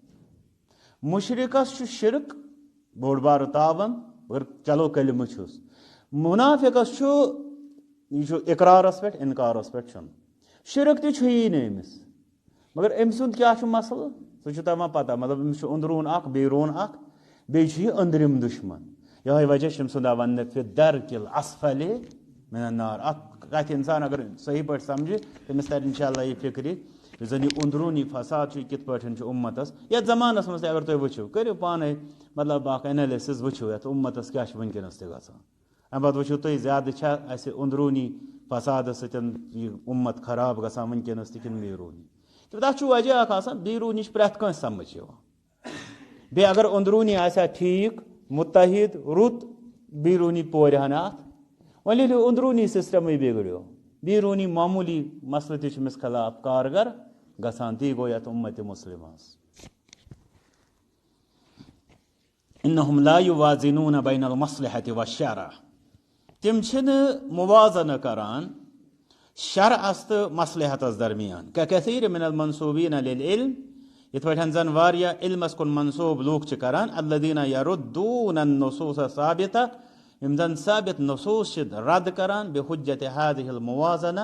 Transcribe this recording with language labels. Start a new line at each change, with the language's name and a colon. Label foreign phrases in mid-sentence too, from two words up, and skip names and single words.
Kashmiri: مشرقس چھُ شرک بوٚڑ بارٕ تاون مگر چلو کلمہٕ چھُس منافقس چھُ یہِ چھُ اقرارس پٮ۪ٹھ انکارس پٮ۪ٹھ چھُنہٕ شرک تہِ چھُیی نہٕ أمِس مگر أمۍ سُنٛد کیٛاہ چھُ مسلہٕ سُہ چھُ تمام پتہ مطلب أمِس چھُ أنٛدروٗن اکھ بیروٗن اکھ بیٚیہِ چھُ یہِ أنٛدرِم دُشمن یہے وجہ چھُ أمۍ سُنٛد آو وننہٕ
Arabic: فی الدرک الاسفل من النار
Kashmiri: اکھ کتھ انسان اگر صحیح پٲٹھۍ سمجھِ تٔمِس ترِ انشاء اللہ یہِ فکرِ یُس زن یہِ أنٛدروٗنی فساد چھُ یہِ کِتھ پٲٹھۍ چھُ اُمتس یتھ زمانس منٛز تہِ اگر تُہۍ وٕچھِو کٔرِو پانے مطلب اکھ انیلسز وٕچھِو یتھ اُمتس کیٛاہ چھُ وٕنکیٚنس تہِ گژھان امہِ پتہٕ وٕچھِو تُہۍ زیادٕ چھا اسہِ أنٛدروٗنی فسادٕ سۭتۍ یہِ اُمت خراب گژھان وٕنکیٚنس تہِ کِنہٕ بیروٗنی تہٕ تتھ چھُ وجہ اکھ آسان بیروٗنی چھُ پرٛٮ۪تھ کٲنٛسہِ سمجھ یِوان بیٚیہِ اگر أنٛدروٗنی آسہِ ہا ٹھیٖک مُتحد رُت بیروٗنی پورِ ہن اتھ وۄنۍ ییٚلہِ أنٛدروٗنی سسٹمٕے بِگڑیو بیروٗنی معموٗلی مسلہٕ تہِ چھُ أمِس خلاف کارگر گژھان تی گوٚو یتھ اُمتِ مُسلِمس
Arabic: انہم لا یوازنون بین المصلحة والشرع
Kashmiri: تِم چھِنہٕ موازنہٕ کران شرعس تہٕ مصلحتس درمیان
Arabic: کثیر من المنصوبین للعلم
Kashmiri: یِتھ پٲٹھۍ زن واریاہ علمس کُن منصوب لوٗکھ چھِ کران
Arabic: الذین یردون النصوص الثابتہ
Kashmiri: یِم زن ثابت نصوص چھِ رد کران
Arabic: بحجت هذه الموازنہ